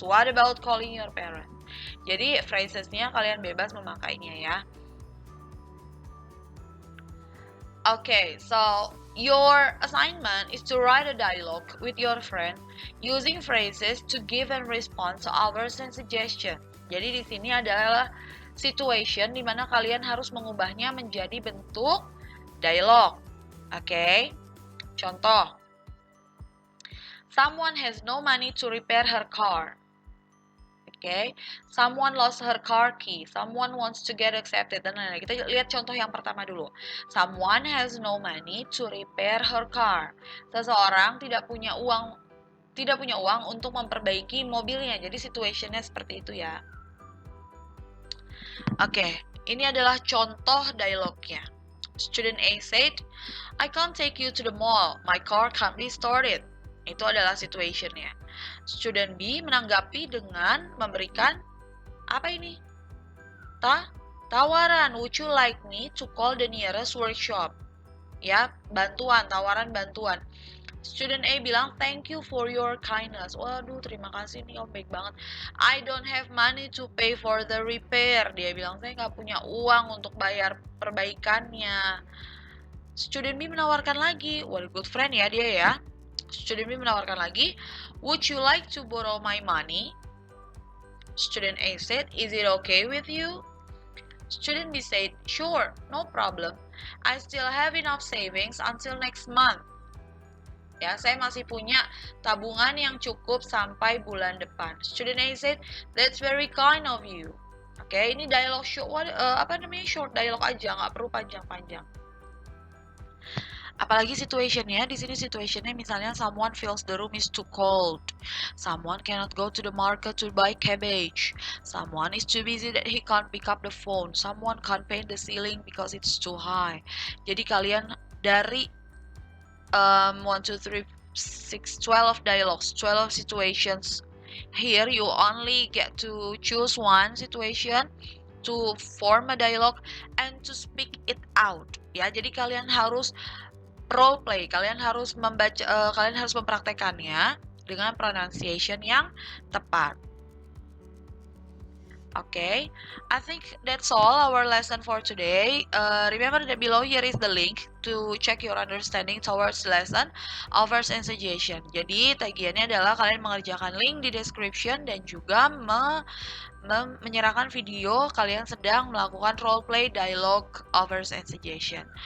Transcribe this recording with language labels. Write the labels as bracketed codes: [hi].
[en] What about calling your parents? [id] Jadi phrasesnya kalian bebas memakainya ya. [en] Okay, so your assignment is to write a dialogue with your friend using phrases to give and respond to hours and suggestion. [id] Jadi di sini adalah situation di mana kalian harus mengubahnya menjadi bentuk dialog. [en] Okay? Contoh. Someone has no money to repair her car. Okay? Someone lost her car key. Someone wants to get accepted. Dan lain-lain. [id] Kita lihat contoh yang pertama dulu. [en] Someone has no money to repair her car. [id] Seseorang tidak punya uang untuk memperbaiki mobilnya. Jadi situationnya seperti itu ya. Oke, ini adalah contoh dialognya. [en] Student A said, I can't take you to the mall. My car can't be started. [id] Itu adalah situationnya. Student B menanggapi dengan memberikan apa ini? Tawaran. [en] Would you like me to call the nearest workshop? [id] Ya, bantuan, tawaran bantuan. Student A bilang, [en] thank you for your kindness. [id] Waduh, terima kasih nih, om baik banget. [en] I don't have money to pay for the repair. [id] Dia bilang, saya nggak punya uang untuk bayar perbaikannya. Student B menawarkan lagi, [en] what a good friend [id] ya dia ya. [en] Student B [id] menawarkan lagi, [en] would you like to borrow my money? Student A said, is it okay with you? Student B said, sure, no problem. I still have enough savings until next month. [id] Ya, saya masih punya tabungan yang cukup sampai bulan depan. [en] Student A said, that's very kind of you. [id] Oke, ini dialog short, short dialog aja, nggak perlu panjang-panjang. Apalagi situationnya, di sini situationnya misalnya [en] someone feels the room is too cold, someone cannot go to the market to buy cabbage, someone is too busy that he can't pick up the phone, someone can't paint the ceiling because it's too high. [id] Jadi kalian dari 1, 2, 3, 6, [en] 12 dialogues, 12 situations. Here you only get to choose one situation to form a dialogue and to speak it out. [id] Ya, jadi kalian harus role play, kalian harus mempraktekannya dengan pronunciation yang tepat. [en] Okay, I think that's all our lesson for today. Remember that below here is the link to check your understanding towards lesson, offers and suggestion. [id] Jadi tagihannya adalah kalian mengerjakan link di description dan juga menyerahkan video kalian sedang melakukan role play, dialogue, [en] offers and suggestion.